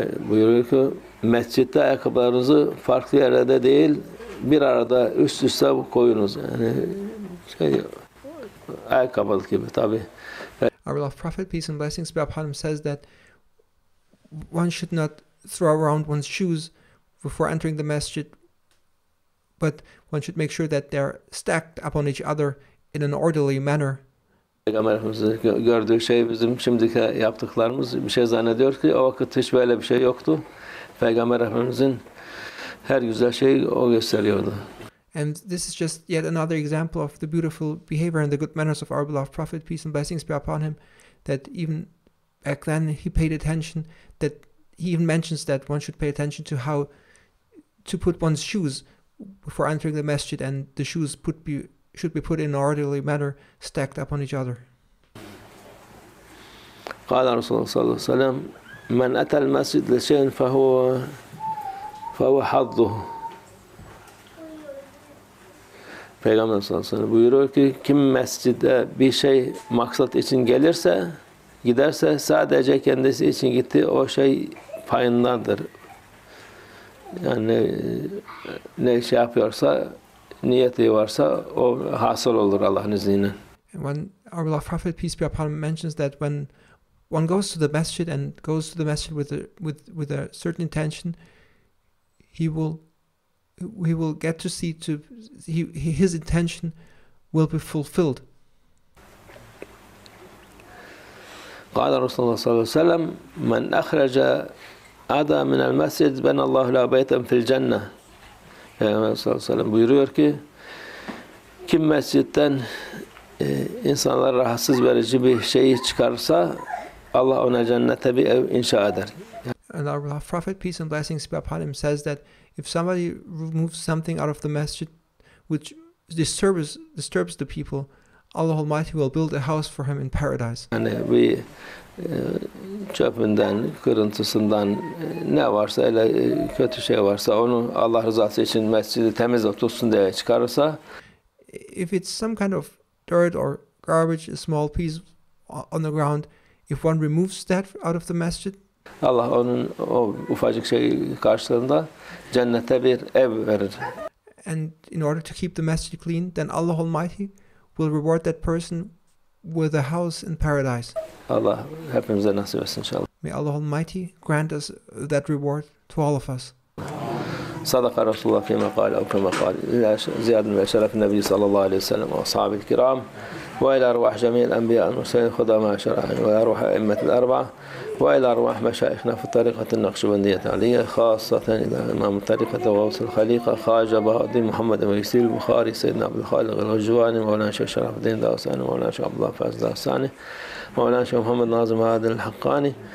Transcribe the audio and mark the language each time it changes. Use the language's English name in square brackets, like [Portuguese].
[Turkish] Buyuruyor ki mescitte ayakkabılarınızı farklı yerlerde değil bir arada üst üste koyunuz. Yani ayakkabılık gibi tabi. [English] Our beloved Prophet, peace and blessings be upon him, says that one should not throw around one's shoes before entering the masjid, but one should make sure that they're stacked upon each other in an orderly manner. [Turkish] Peygamber Efendimiz'in gördüğü şey bizim şimdiki yaptıklarımız bir şey zannediyor ki o vakit hiç böyle bir şey yoktu. Peygamber Efendimiz'in her güzel şeyi o gösteriyordu. [English] And this is just yet another example of the beautiful behavior and the good manners of our beloved Prophet, peace and blessings be upon him, that even back then he paid attention, that he even mentions that one should pay attention to how to put one's shoes before entering the masjid, and the shoes should be put in an orderly manner, stacked upon each other. [Arabic] قال رسول الله صلى الله عليه وسلم من أتى المسجد لشيء فهو حظه [Turkish] Peygamber sallallahu aleyhi ve sellem buyuruyor ki kim mescide bir şey maksat için gelirse, giderse sadece kendisi için gitti, o şey payındadır. Yani ne şey yapıyorsa, niyeti varsa o hasıl olur Allah'ın izniyle. [English] When our beloved Prophet, peace be upon him, mentions that when one goes to the masjid and goes to the masjid with a certain intention, he will get to see his intention will be fulfilled. [Arabic] قال رسول الله صلى الله عليه وسلم من أخرج أذى من المسجد بنى الله له بيتا في الجنة. [Turkish] Peygamber sallallahu aleyhi ve sellem buyuruyor ki kim mescitten insanlara rahatsız verici bir şeyi çıkarsa Allah ona cennete bir ev inşa eder. [English] And our Prophet, peace and blessings be upon him, says that if somebody removes something out of the masjid which disturbs the people, Allah Almighty will build a house for him in paradise. [Turkish] Yani bir çöpünden, kırıntısından ne varsa, öyle kötü şey varsa onu Allah rızası için mescidi temiz tutsun diye çıkarırsa, [English] if it's some kind of dirt or garbage, a small piece on the ground, if one removes that out of the masjid, [Turkish] Allah onun o ufacık şey karşılığında cennete bir ev verir. [English] And in order to keep the masjid clean, then Allah Almighty will reward that person with a house in paradise. [Turkish] Allah hepimize nasip etsin inşallah. [English] May Allah Almighty grant us that reward to all of us. [Arabic] صدق رسول الله فيما قال أو كما قال إلى زيادة من شرف النبي صلى الله عليه وسلم وأصحابه الكرام وإلى أرواح جميع الأنبياء المرسلين خدماء شرعهم وإلى أرواح أئمة الأربعة وإلى أرواح مشايخنا في الطريقة النقشبندية العلية خاصة إلى إمام الطريقة وغوث الخليقة خواجة بهاء محمد ويسير البخاري سيدنا عبد الخالق الغجواني مولانا شيخ شرف الدين داوساني مولانا شيخ عبد الله فاز داوساني مولانا شيخ محمد ناظم هادن الحقاني